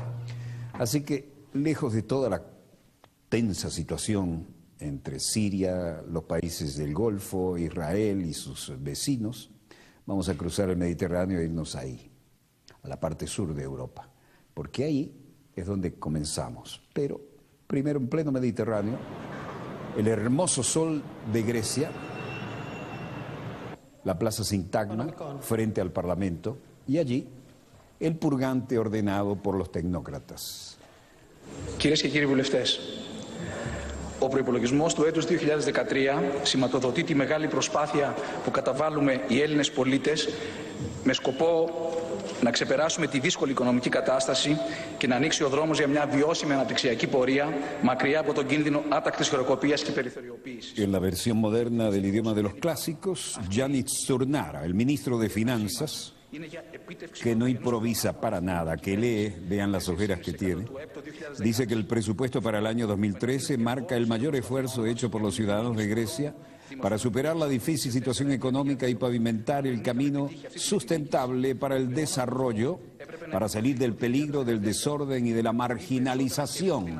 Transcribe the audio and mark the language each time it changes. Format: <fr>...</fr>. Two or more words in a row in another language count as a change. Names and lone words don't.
<es>Así que, lejos de toda la tensa situación entre Siria, los países del Golfo, Israel y sus vecinos, vamos a cruzar el Mediterráneo e irnos ahí, a la parte sur de Europa, porque ahí es donde comenzamos. Pero primero, en pleno Mediterráneo, el hermoso sol de Grecia, la Plaza Sintagma, frente al Parlamento, y allí el purgante ordenado por los tecnócratas.</es> <el>Κυρίες και κύριοι βουλευτές, ο προϋπολογισμός του έτους 2013 σηματοδοτεί τη μεγάλη προσπάθεια που καταβάλουμε οι Έλληνες πολίτες με σκοπό να ξεπεράσουμε τη δύσκολη οικονομική κατάσταση και να ανοίξει ο δρόμος για μια βιώσιμη αναπτυξιακή πορεία μακριά από τον κίνδυνο άτακτης χρεοκοπίας και περιθωριοποίησης.</el> <es>En la versión moderna del idioma de los clásicos, Giannis Turnara, el ministro de Finanzas, que no improvisa para nada, que lee, vean las ojeras que tiene, dice que el presupuesto para el año 2013 marca el mayor esfuerzo hecho por los ciudadanos de Grecia para superar la difícil situación económica y pavimentar el camino sustentable para el desarrollo, para salir del peligro, del desorden y de la marginalización.</es>